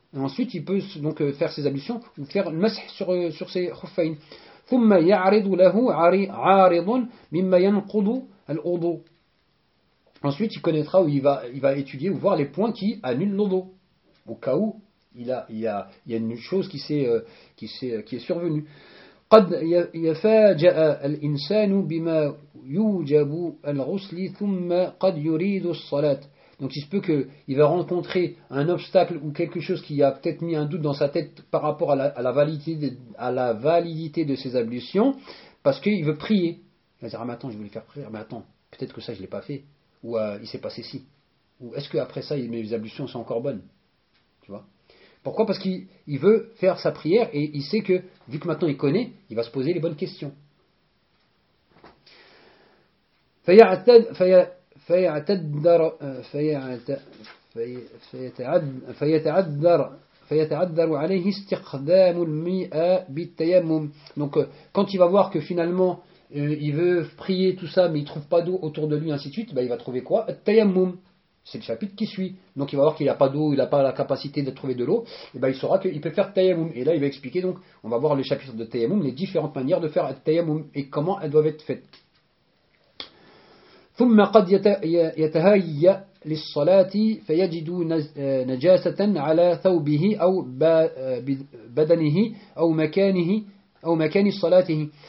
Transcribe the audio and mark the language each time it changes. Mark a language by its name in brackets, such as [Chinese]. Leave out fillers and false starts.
[French] Ensuite, il peut donc faire ses ablutions ou faire le Mas'h sur ses Khufayn. [Arabic] Thumma ya'ridu lahu 'aridun mimma yanqudu al-wudu. [French] Ensuite, il connaîtra ou il va étudier ou voir les points qui annulent l'eau d'eau. Au cas où il y a une chose qui est survenue. [Arabic] قد يفاجأ الإنسان بما يوجب الغسل ثم قد يريد الصلاة. [French] Donc il se peut qu'il va rencontrer un obstacle ou quelque chose qui a peut-être mis un doute dans sa tête par rapport à la validité de ses ablutions parce qu'il veut prier. va dire, ah, mais attends, je voulais faire prière, mais attends, peut-être que ça, je ne l'ai pas fait. Ou il s'est passé ci. Ou est-ce qu'après ça, mes ablutions sont encore bonnes? Tu vois? Pourquoi? Parce qu'il veut faire sa prière et il sait que, vu que maintenant il connaît, il va se poser les bonnes questions. Donc, quand il va voir que finalement, il veut prier tout ça, mais il ne trouve pas d'eau autour de lui, ainsi de suite, ben, il va trouver quoi? Tayammum. C'est le chapitre qui suit. Donc, il va voir qu'il n'a pas d'eau, il n'a pas la capacité de trouver de l'eau, et ben, il saura qu'il peut faire Tayammum. Et là, il va expliquer, donc, on va voir le chapitre de Tayammum, les différentes manières de faire Tayammum et comment elles doivent être faites. [Arabic] ثم قد يتهيأ للصلاة فيجد نجاسة على ثوبه أو بدنه أو مكانه أو مكان صلاته.